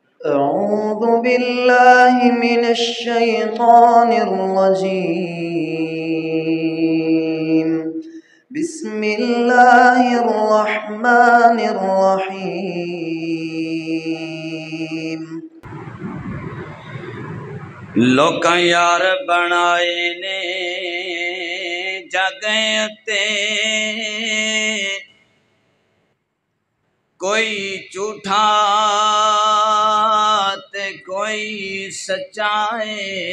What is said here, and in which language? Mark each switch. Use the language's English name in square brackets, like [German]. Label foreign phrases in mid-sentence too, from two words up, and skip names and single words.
[Arabic] أعوذ بالله من الشيطان الرجيم. بسم الله الرحمن الرحيم. [Punjabi] لوکاں یار بنائے نے جگ تے کوئی جھوٹا تے کوئی سچائے،